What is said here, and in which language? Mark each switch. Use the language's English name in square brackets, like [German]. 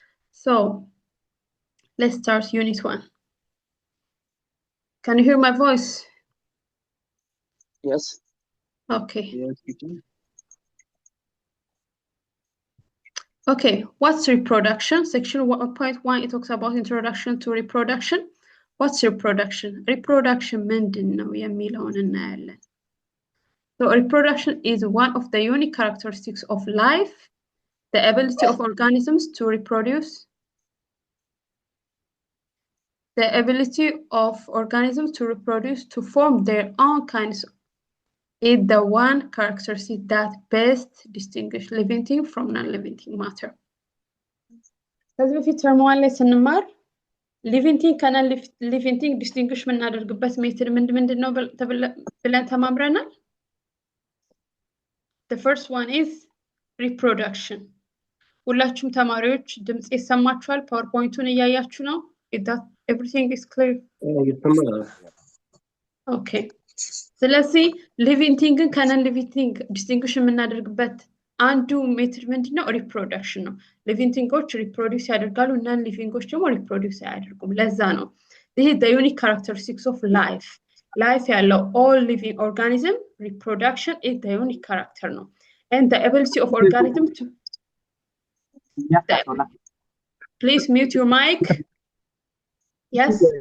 [English] So let's start unit 1. Can you hear my voice? Yes. Okay. Yes, we can. Okay, what's reproduction? Section 1.1 it talks about introduction to reproduction. What's reproduction? [Amharic] Reproduction ምንድን ነው የሚለውን እናያለን. [English] So reproduction is one of the unique characteristics of life, the ability of organisms to reproduce. The ability of organisms to reproduce, to form their own kinds, is the one characteristic that best distinguishes living thing from non-living matter. [Amharic] ከዚህ በፊት ተርም 1 ላይ ስንማር ሊቪንግ ቲንግ ከነን ሊቪንግ ቲንግ ዲስቲንግዊሽ የምናደርግበት ሜትድ ምንድን ነው ብለን ተማምረናል። [English] The first one is reproduction. [Amharic] ሁላችሁም ተማሪዎች ድምጽ ይሰማችኋል? ፓወርፖይንቱን እያያችሁ ነው? [English] Everything is clear? Okay. [Amharic] ስለዚህ ሊቪንግ ቲንግን ከነን ሊቪንግ ቲንግ ዲስቲንግዊሽ የምናደርግበት አንዱ ሜትድ ምንድነው? ሪፕሮዳክሽን ነው። ሊቪንግ ቲንጎች ሪፕሮዲውስ ያደርጋሉ፣ ነን ሊቪንጎች ደግሞ ሪፕሮዲውስ አያደርጉም። ለዛ ነው ይሄ [English] the unique characteristics of life. [Amharic] ላይፍ ያለው [English] all living organism reproduction is the unique character ነው. And the ability of organism to please mute your mic. Yes.